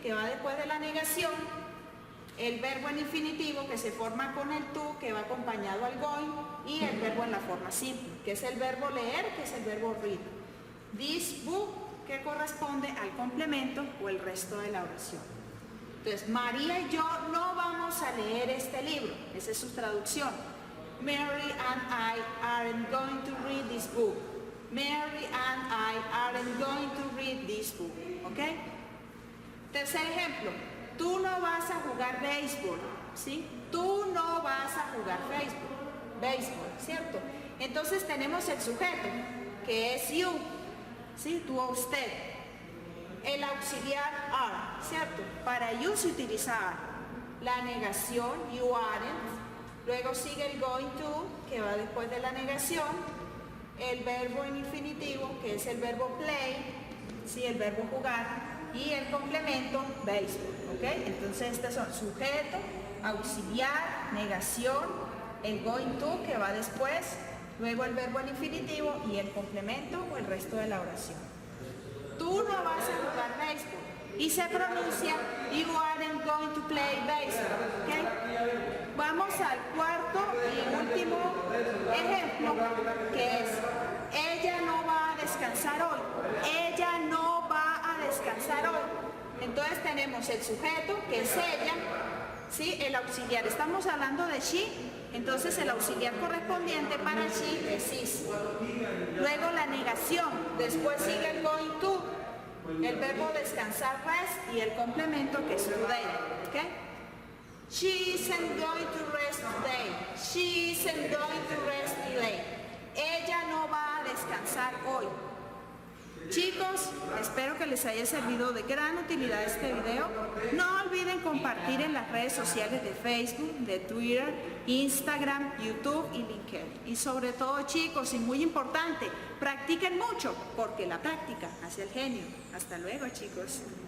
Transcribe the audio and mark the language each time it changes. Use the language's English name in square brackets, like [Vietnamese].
[Spanish] Que va después de la negación, el verbo en infinitivo que se forma con el to, que va acompañado al going, y el verbo en la forma simple, que es el verbo leer, que es el verbo read. [English] This book, [Spanish] que corresponde al complemento o el resto de la oración. Entonces, María y yo no vamos a leer este libro. Esa es su traducción. [English] Mary and I aren't going to read this book. Mary and I aren't going to read this book. [Spanish] ¿Ok? Tercer ejemplo. Tú no vas a jugar béisbol. ¿Sí? Tú no vas a jugar béisbol, ¿cierto? Entonces tenemos el sujeto, que es you. ¿Sí? Tú o usted. El auxiliar are, ¿cierto? Para you se utiliza are. La negación, you aren't. Luego sigue el going to, que va después de la negación. El verbo en infinitivo, que es el verbo play, ¿sí? El verbo jugar. Y el complemento, baseball, ¿ok? Entonces estos son sujeto, auxiliar, negación, el going to, que va después. Luego el verbo en infinitivo y el complemento o el resto de la oración. Tú no vas a jugar béisbol. Y se pronuncia, [English] you aren't going to play baseball. [Spanish] ¿Okay? Vamos al cuarto y último ejemplo, que es, ella no va a descansar hoy. Ella no va a descansar hoy. Entonces tenemos el sujeto, que es ella, ¿sí? El auxiliar. Estamos hablando de she. Entonces el auxiliar correspondiente para she es is. Luego la negación, después sigue el going to, el verbo descansar rest y el complemento que es today. ¿Okay? [English] She isn't going to rest today. She isn't going to rest today. [Spanish] Ella no va a descansar hoy. Chicos, espero que les haya servido de gran utilidad este video. No olviden compartir en las redes sociales de Facebook, de Twitter, Instagram, YouTube y LinkedIn. Y sobre todo, chicos, y muy importante, practiquen mucho, porque la práctica hace el genio. Hasta luego, chicos.